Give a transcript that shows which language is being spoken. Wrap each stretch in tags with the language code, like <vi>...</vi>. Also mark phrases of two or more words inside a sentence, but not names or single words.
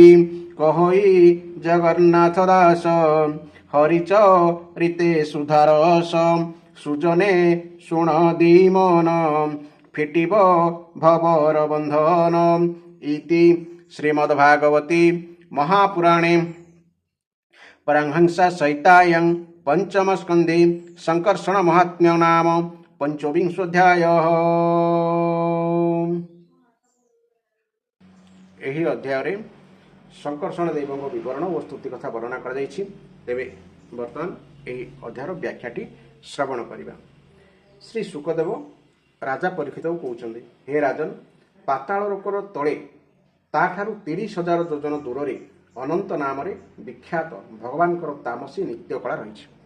<or>କହଇ ଜଗନ୍ନାଥ ଦାସ ହରିଚରିତେ ସୁଧାରସ ସୁଜନେ ଶୁଣ ଦି ମନ ଫିଟିବ ଭବର ବନ୍ଧନ</or> <sa>ଇତି ଶ୍ରୀମଦ୍ଭାଗବତୀ महापुराणे परमहंस संहितायां पंचम स्कंदे संकर्षण महात्म्य नाम पंचविंशोध्याय।</sa> <or>ଏହି ଅଧ୍ୟାୟରେ ସଂକର୍ଷଣ ଦେବଙ୍କ ବିବରଣ ଓ ସ୍ତୁତି କଥା ବର୍ଣ୍ଣନା କରାଯାଇଛି। ତେବେ ବର୍ତ୍ତମାନ ଏହି ଅଧ୍ୟାୟର ବ୍ୟାଖ୍ୟାଟି ଶ୍ରବଣ କରିବା। ଶ୍ରୀ ଶୁକଦେବ ରାଜା ପରୀକ୍ଷିତକୁ କହୁଛନ୍ତି, ହେ ରାଜନ, ପାତାଳ ଲୋକର ତଳେ ତାଠାରୁ 30,000 ଯୋଜନ ଦୂରରେ ଅନନ୍ତ ନାମରେ ବିଖ୍ୟାତ ଭଗବାନଙ୍କର ତାମସୀ ନିତ୍ୟକଳା ରହିଛି।</or>